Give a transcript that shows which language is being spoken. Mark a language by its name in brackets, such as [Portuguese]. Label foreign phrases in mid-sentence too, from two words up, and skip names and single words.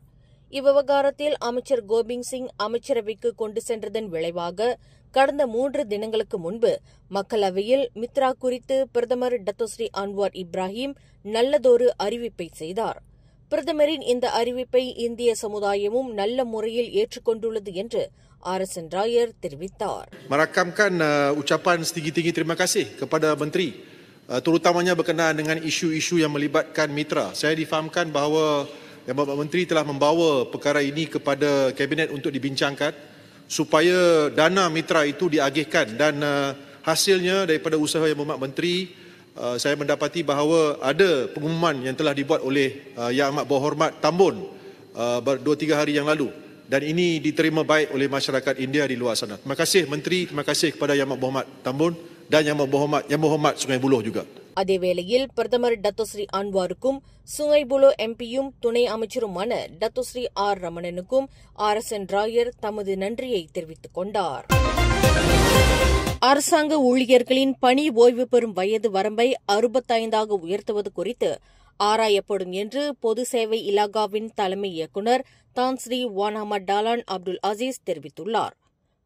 [Tamil] இவ்விவகாரத்தில் அமைச்சர் கோபிந்த் சிங் அமைச்சரவைக்கு கொண்டு சென்றதன் விளைவாக கடந்த 3 தினங்களுக்கு முன்பு மக்களவையில் மித்ரா குறித்து பிரதமர் டத்தோஸ்ரீ அன்வார் இப்ராஹிம் நல்லதொரு அறிவிப்பை செய்தார். பிரதமரின் இந்த அறிவிப்பை இந்திய சமுதாயமும் நல்ல முறையில் ஏற்றுக்கொண்டுள்ளது என்று RSN ராயர் தெரிவித்தார். [Malay] Merakamkan ucapan setinggi-tinggi terima kasih kepada menteri, terutamanya berkenaan dengan isu-isu yang melibatkan mitra. Saya difahamkan bahawa Yang Bapak Menteri telah membawa perkara ini kepada Kabinet untuk dibincangkan supaya dana mitra itu diagihkan dan hasilnya daripada usaha Yang Berhormat Menteri, saya mendapati bahawa ada pengumuman yang telah dibuat oleh Yang Amat Berhormat Tambun 2-3 hari yang lalu dan ini diterima baik oleh masyarakat India di luar sana. Terima kasih Menteri, terima kasih kepada Yang Amat Berhormat Tambun dan Yang Berhormat Sungai Buloh juga. [Tamil] அதேவேளையில் பிரதமர் டத்தோஸ்ரீ அன்வாருக்கும் சுங்கை புலோ எம்பியும் துணை அமைச்சருமான டத்தோஸ்ரீ ஆர் ரமணனுக்கும் RSN ராயர் தமது நன்றியை தெரிவித்துக் கொண்டார். அரசாங்க ஊழியர்களின் பணி ஓய்வு பெறும் வயது வரம்பை 65ஆக உயர்த்துவது குறித்து ஆராயப்படும் என்று பொது சேவை இலாகாவின் தலைமை இயக்குநர் தான் ஸ்ரீ வான் அஹ்மத் டாலான் அப்துல் அசீஸ் தெரிவித்துள்ளார்.